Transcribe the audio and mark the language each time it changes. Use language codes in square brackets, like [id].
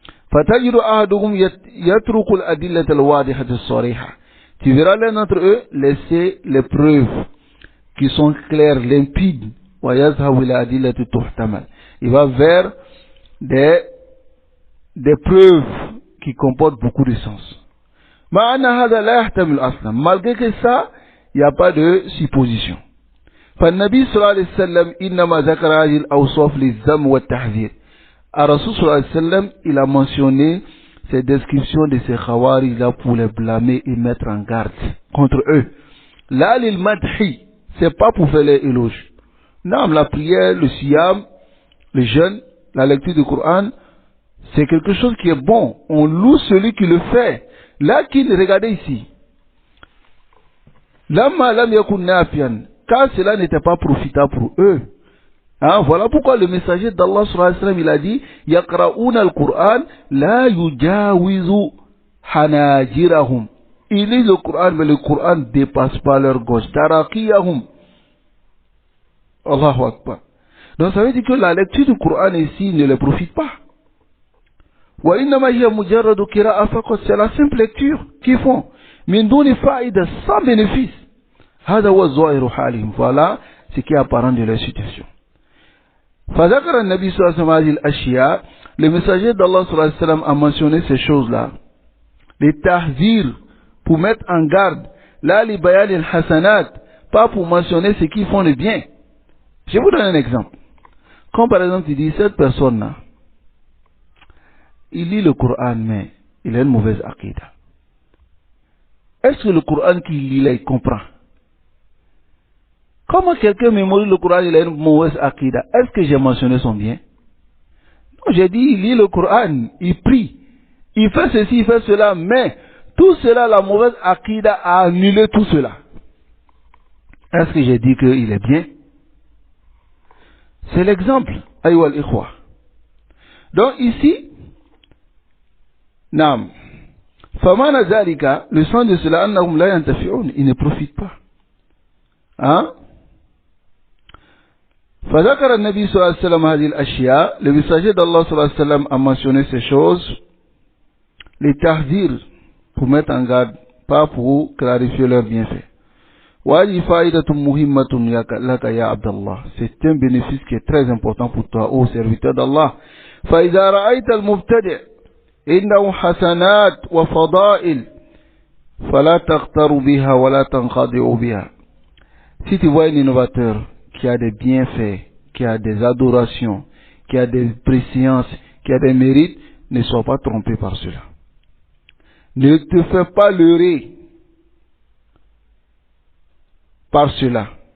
[fr] Tu verras l'un d'entre eux laisser les preuves qui sont claires, limpides. Il va vers des preuves qui comportent beaucoup de sens. Malgré que ça, il n'y a pas de supposition. [ar] فالنبي صلى الله عليه وسلم إنما ذكر هذه الأوصاف للذم والتحذير. [fr] Rasul sallallahu alayhi wa sallam, il a mentionné ces descriptions de ces khawarij là pour les blâmer et mettre en garde contre eux. Là, l'il madhi, c'est pas pour faire les éloges. Non, la prière, le siyam, le jeûne, la lecture du Coran, c'est quelque chose qui est bon. On loue celui qui le fait. Là, regardez ici. [ar] Lamma lam yakun nafian, [fr] car cela n'était pas profitable pour eux. Hein, voilà pourquoi le messager d'Allah sallallahu alayhi wa sallam, il a dit [ar] Yaqra'una al-Qur'an la yujawizu hanajirahum. [fr] Ils lisent le Coran, mais le Coran ne dépasse pas leur gauche. [ar] Tarakiyahum. Allahu Akbar. [fr] Donc ça veut dire que la lecture du Coran ici ne les profite pas. [ar] Wa innama hiya mujarradu qira'a faqat, [fr] c'est la simple lecture qu'ils font. [ar] Min duni fa'ida, [fr] sans bénéfice. [ar] Hada wa zahiru halihim. [fr] Voilà ce qui est apparent de leur situation. [ar] فذكر النبي صلى الله عليه وسلم هذه الأشياء. [fr] Le messager d'Allah [ar] صلى الله عليه وسلم [fr] a mentionné ces choses-là. Les tahzir, pour mettre en garde. Là, les bayan al-hasanat, pas pour mentionner ceux qui font le bien. Je vous donne un exemple. Comme par exemple, il dit, cette personne-là, il lit le Coran, mais il a une mauvaise aqidah. Est-ce que le Coran qu'il lit là, il comprend? Comment quelqu'un mémorise le Coran, il a une mauvaise aqidah? Est-ce que j'ai mentionné son bien? Non, j'ai dit, il lit le Coran, il prie, il fait ceci, il fait cela, mais tout cela, la mauvaise aqidah a annulé tout cela. Est-ce que j'ai dit qu'il est bien? C'est l'exemple. [ar] Aïwa al-ikhwa. [fr] Donc ici, Naam. [ar] Famana zalika, [fr] le sens de cela, [ar] annahum la yantafi'un, [fr] ils ne profitent pas. Hein? [ar] فذكر النبي صلى الله عليه وسلم هذه الأشياء. [fr] Le messager d'Allah [ar] صلى الله عليه وسلم [fr] a mentionné ces choses, les tahzir, pour mettre en garde, pas pour clarifier leurs bienfaits. [ar] وهذه فائدة مهمة لك يا عبد الله. [fr] C'est un bénéfice qui est très important pour toi, ô serviteur d'Allah. [ar] فإذا رأيت المبتدع, إنه حسنات وفضائل فلا تغتر بها ولا تنخدع بها. [fr] Si tu vois un innovateur qui a des bienfaits, qui a des adorations, qui a des présciences, qui a des mérites, ne sois pas trompé par cela. Ne te fais pas leurrer par cela.